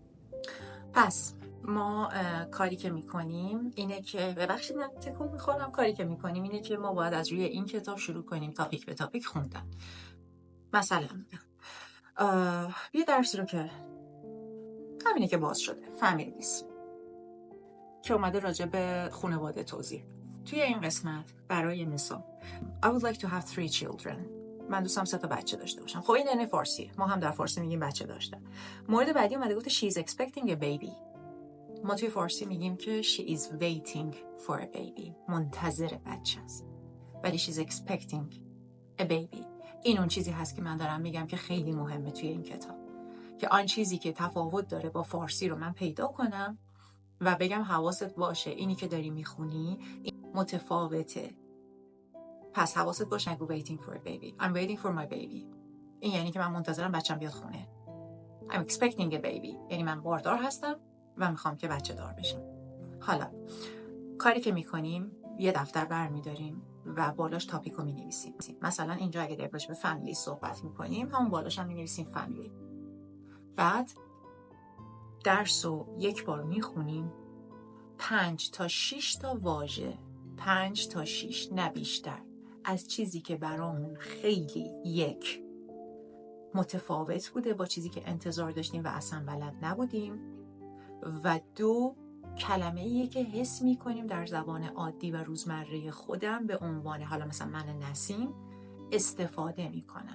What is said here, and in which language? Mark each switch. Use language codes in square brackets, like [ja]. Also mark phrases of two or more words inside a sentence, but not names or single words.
[fa] پس ما کاری که میکنیم اینه که ببخشید من تکون میخورم، کاری که میکنیم اینه که ما باید از روی این کتاب شروع کنیم تاپیک به تاپیک خوندن. مثلا یه درسی رو که همینه که باز شده، فامیلیز، که اومده راجع به خانواده توضیح. توی این قسمت برای مثال [en] I would like to have 3 children. [fa] من دوستم 3 تا بچه داشته باشم. خب این یعنی فارسیه، ما هم در فارسی میگیم بچه داشتن. مورد بعدی اومده گفته [en] she is expecting a baby. [fa] ما توی فارسی میگیم که [en] she is waiting for a baby، [fa] منتظر بچه است، ولی [en] she is expecting a baby. [fa] این اون چیزی هست که من دارم میگم که خیلی مهمه توی این کتاب، که آن چیزی که تفاوت داره با فارسی رو من پیدا کنم و بگم حواست باشه اینی که داری میخونی متفاوته، پس حواست باشه نگو [en] waiting for a baby. I'm waiting for my baby. [fa] این یعنی که من منتظرم بچم بیاد خونه. [en] I'm expecting a baby [fa] یعنی من باردار هستم و میخوام که بچه دار بشم. حالا کاری که میکنیم یه دفتر برمیداریم و بالاش تاپیک رو مینویسیم. مثلا اینجا اگه در باشه به فامیلی صحبت میکنیم، همون بالاش هم مینویسیم فامیلی. بعد درس رو یک بار میخونیم، 5 تا 6 تا واژه، 5 تا 6 نه بیشتر، از چیزی که برامون خیلی یک متفاوت بوده با چیزی که انتظار داشتیم و اصلا بلد نبودیم، و 2 کلمه‌ایه که حس می‌کنیم در زبان عادی و روزمره خودم به عنوان، حالا مثلا من نسیم استفاده می‌کنم.